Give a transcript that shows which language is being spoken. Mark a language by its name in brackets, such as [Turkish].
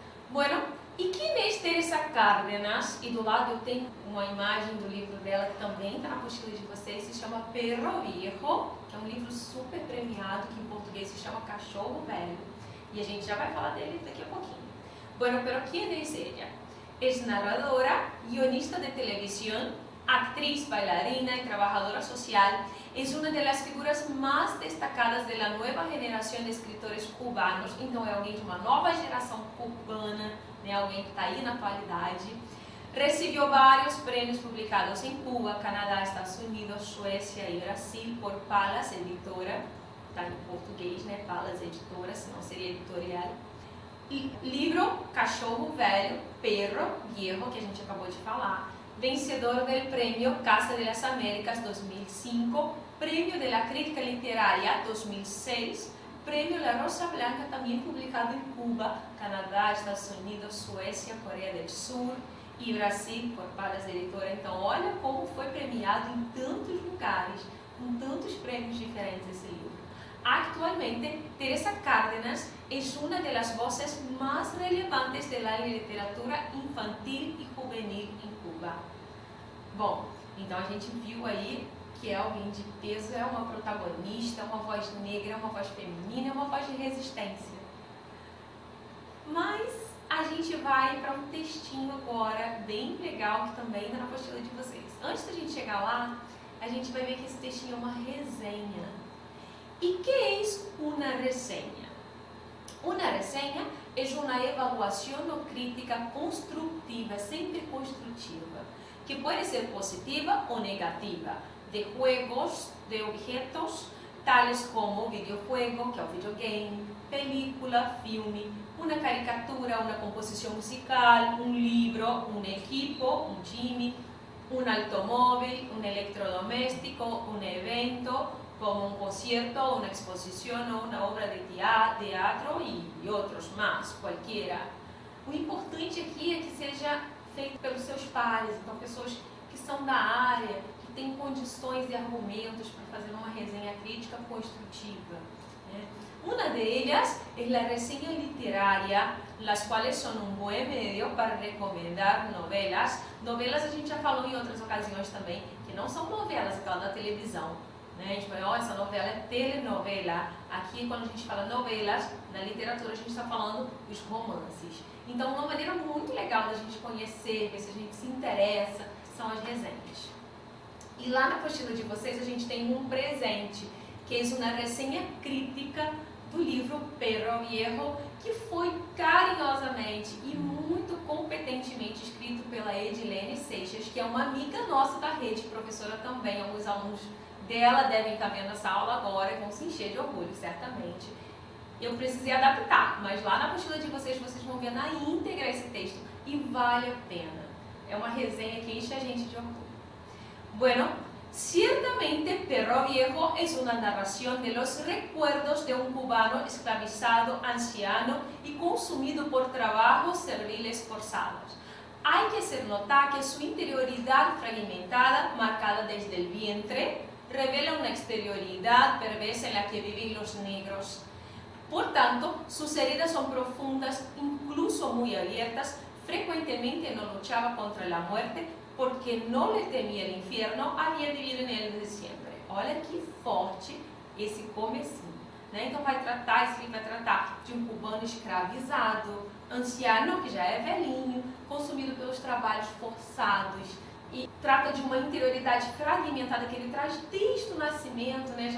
[Portuguese] Bueno, e quem é Teresa Cárdenas? E do lado eu tenho uma imagem do livro dela que também está na apostila de vocês, se chama Perro Viejo, que é um livro super premiado, que em português se chama Cachorro Velho. E a gente já vai falar dele daqui a pouquinho. [Spanish] Bueno, pero ¿quién es ella? Es narradora, guionista de televisión, actriz, bailarina y trabajadora social. Es una de las figuras más destacadas de la nueva generación de escritores cubanos. [Portuguese] Então é alguém de uma nova geração cubana, né? Alguém que está aí na atualidade. [Spanish] Recibió varios premios publicados en Cuba, Canadá, Estados Unidos, Suécia y Brasil por Palas Editora. [Portuguese] Está em português, né? Palas Editora, senão seria editorial. E livro Cachorro Velho, Perro Viejo, que a gente acabou de falar, [Spanish] vencedor del Premio Casa de las Américas 2005, Premio de la Crítica Literaria 2006, Premio La Rosa Blanca, [Portuguese] também publicado em Cuba, Canadá, Estados Unidos, Suécia, Coreia do Sul e Brasil, por Palas Editora. Então, olha como foi premiado em tantos lugares, com tantos prêmios diferentes esse livro. [Spanish] Actualmente, Teresa Cárdenas es una de las voces más relevantes de la literatura infantil y juvenil em Cuba. [Portuguese] Bom, então a gente viu aí que é alguém de peso, é uma protagonista, é uma voz negra, é uma voz feminina, é uma voz de resistência. Mas a gente vai para um textinho agora, bem legal, que também está na apostila de vocês. Antes da gente chegar lá, a gente vai ver que esse textinho é uma resenha. [Spanish] ¿Y qué es una reseña? Una reseña es una evaluación o crítica constructiva, siempre constructiva, que puede ser positiva o negativa, de juegos, de objetos, tales como videojuego, [Portuguese] que é o videogame, [Spanish] película, [Portuguese] filme, uma caricatura, uma composição musical, um livro, um equipo, um time, [Spanish] un automóvil, un electrodoméstico, un evento, como un concierto, una exposición o una obra de teatro [Portuguese] e outros mais, qualquer. O importante aqui é que seja feito pelos seus pares, então pessoas que são da área, que têm condições e argumentos para fazer uma resenha crítica construtiva. [Spanish] Una de ellas es la reseña literaria, las cuales son un buen medio para recomendar novelas. [Portuguese] Novelas a gente já falou em outras ocasiões também, que não são novelas, aquela da televisão. Em espanhol, essa novela é telenovela. Aqui, quando a gente fala novelas, na literatura a gente está falando dos romances. Então, uma maneira muito legal da gente conhecer, ver se a gente se interessa, são as resenhas. E lá na apostila de vocês a gente tem um presente, que é uma resenha crítica do livro Perro Viejo, que foi carinhosamente e muito competentemente escrito pela Edilene Seixas, que é uma amiga nossa da rede, professora também. Alguns alunos dela devem estar vendo essa aula agora e vão se encher de orgulho, certamente. Eu precisei adaptar, mas lá na apostila de vocês, vocês vão ver na íntegra esse texto e vale a pena. É uma resenha que enche a gente de orgulho. [Spanish] Bueno, ciertamente Perro Viejo es una narración de los recuerdos de un cubano esclavizado, anciano y consumido por trabajos serviles forzados. Hay que hacer notar que su interioridad fragmentada, marcada desde el vientre, revela una exterioridad perversa en la que viven los negros. Por tanto, sus heridas son profundas, incluso muy abiertas. Frecuentemente no luchaba contra la muerte, porque [Portuguese] não lhe temia o inferno, havia vivido nele desde sempre. Olha que forte esse comecinho, né? Então esse livro vai tratar de um cubano escravizado, anciano, que já é velhinho, consumido pelos trabalhos forçados, e trata de uma interioridade fragmentada que ele traz desde o nascimento, né?